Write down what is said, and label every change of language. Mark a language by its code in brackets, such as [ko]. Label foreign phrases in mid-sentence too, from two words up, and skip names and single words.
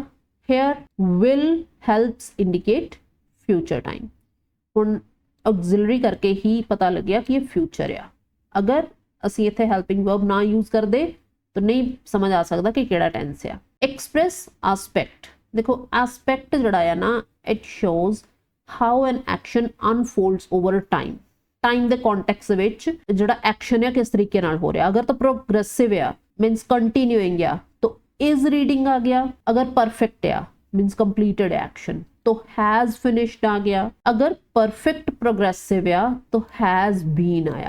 [en] here will helps indicate future time. [pa] ਹੁਣ auxiliary ਕਰਕੇ ਹੀ ਪਤਾ ਲੱਗਿਆ ਕਿ ਇਹ future ਆ. ਅਗਰ ਅਸੀਂ ਇੱਥੇ [en] helping verb [pa] ਨਾ यूज ਕਰਦੇ ਤੋ ਨਹੀਂ ਸਮਝ ਆ ਸਕਤਾ ਕਿ ਕੇੜਾ ਟੈਂਸ ਹੈ। [en] express aspect, [pa] ਦੇਖੋ ਐਸਪੈਕਟ ਜੜਾ ਹੈ ਨਾ, [en] it shows how an action unfolds over time. [pa] ਟਾਈਮ ਦੇ ਕੌਂਟੈਕਸਟ ਵਿੱਚ ਜੜਾ ਐਕਸ਼ਨ ਹੈ ਕਿਸ ਤਰੀਕੇ ਨਾਲ ਹੋ ਰਹਾ, ਅਗਰ ਤੋ ਪ੍ਰੋਗ੍ਰੈਸਿਵ ਹੈ [en] means continuing [pa] ਹੈ ਤੋ [en] is reading [pa] ਆ ਗਿਆ, ਅਗਰ ਪਰਫੈਕਟ ਹੈ [en] means completed action [pa] तो [en] has finished [pa] ਆ ਗਿਆ, ਅਗਰ [en] perfect progressive [pa] ਹੈ ਤੋ [en] has been [pa] आया।